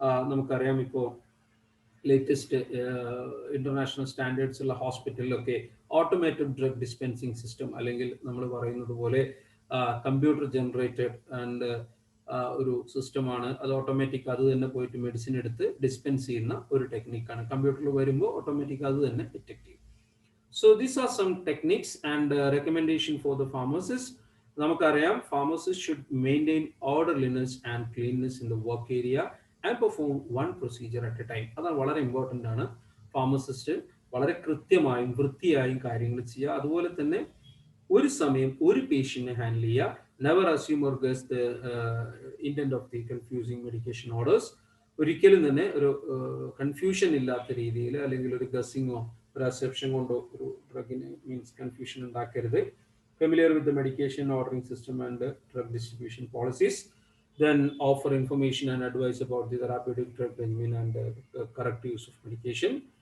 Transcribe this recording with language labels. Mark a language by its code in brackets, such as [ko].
[ml] നമുക്കറിയാം ഇപ്പോൾ latest international standards ഉള്ള ഹോസ്പിറ്റലിലൊക്കെ ഓട്ടോമേറ്റഡ് ഡ്രഗ് ഡിസ്പെൻസിങ് സിസ്റ്റം, അല്ലെങ്കിൽ നമ്മൾ പറയുന്നത് പോലെ കമ്പ്യൂട്ടർ ജനറേറ്റഡ് ആൻഡ് ഒരു സിസ്റ്റമാണ്. അത് ഓട്ടോമാറ്റിക് അത് തന്നെ പോയിട്ട് മെഡിസിൻ എടുത്ത് ഡിസ്പെൻസ് ചെയ്യുന്ന ഒരു ടെക്നിക്കാണ്. കമ്പ്യൂട്ടറിൽ വരുമ്പോൾ ഓട്ടോമാറ്റിക് അത് തന്നെ ഡിറ്റക്ട് ചെയ്യും. [en] So these are some techniques and recommendation for the pharmacist. നമുക്കറിയാം pharmacist should maintain orderliness and cleanliness in the work area and perform one procedure at a time. [ml] അതാണ് വളരെ ഇമ്പോർട്ടൻ്റ് ആണ്. ഫാർമസിസ്റ്റ് വളരെ കൃത്യമായും വൃത്തിയായും കാര്യങ്ങൾ ചെയ്യുക. അതുപോലെ തന്നെ ഒരു സമയം ഒരു പേഷ്യന്റിനെ ഹാൻഡിൽ ചെയ്യുക. [en] Never assume or guess the intent of the confusing medication orders. [ml] ഒരിക്കലും തന്നെ ഒരു കൺഫ്യൂഷൻ ഇല്ലാത്ത രീതിയിൽ, അല്ലെങ്കിൽ ഒരു ഗസ്സിങ്ങോ ഒരു അസെപ്ഷൻ കൊണ്ടോ ഒരു ഡ്രഗിന് മീൻസ് കൺഫ്യൂഷൻ ഉണ്ടാക്കരുത്. [en] Familiar with the medication ordering system and drug distribution policies. Then offer information and advice about the therapeutic drug regimen and correct use of medication.